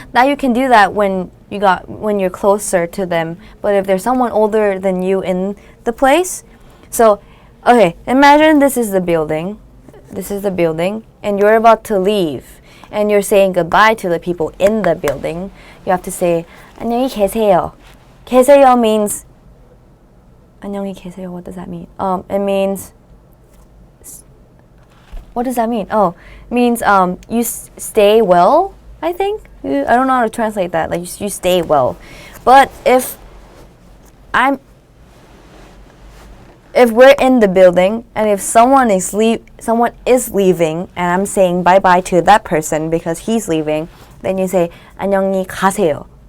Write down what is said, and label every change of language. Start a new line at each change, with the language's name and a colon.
English: Now you can do that when you're closer to them. But if there's someone older than you in the place, so okay, imagine this is the building. This is the building, and you're about to leave, and you're saying goodbye to the people in the building. You have to say
Korean: 안녕히 계세요. 계세요
English: means
Korean: 안녕히 계세요.
English: What does that mean? It means, what does that mean? Oh, it means you stay well, I think. I don't know how to translate that. Like you stay well. But if we're in the building, and if someone is leaving, and I'm saying bye bye to that person because he's leaving, then you say
Korean: 안녕히 가세요.